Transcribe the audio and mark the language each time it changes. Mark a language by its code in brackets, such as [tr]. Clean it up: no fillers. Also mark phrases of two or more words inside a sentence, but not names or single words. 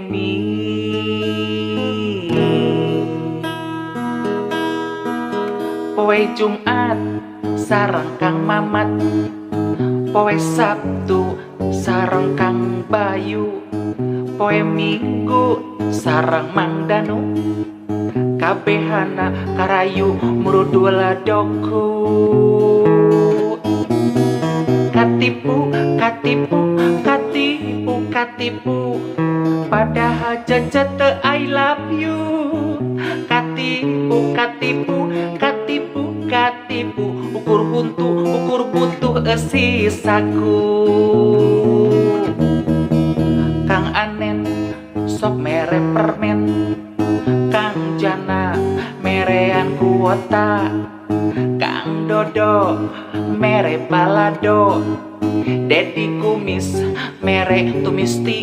[su] Kumis, poe Jumat sareng Kang Mamat, poe Sabtu sareng Kang Bayu, poe Minggu sareng Mang Danu, kabehana karayu murudul doku. Katipu, katipu, katipu, katipu, padahal cece teu [en] I love you. [su] Katipu, katipu, katipu, katipu, ukur butuh sisaku. Kang Anen sok mere permen, Kang Jana merean kuota, Kang Dodo mere balado, Dedi Kumis mere tumis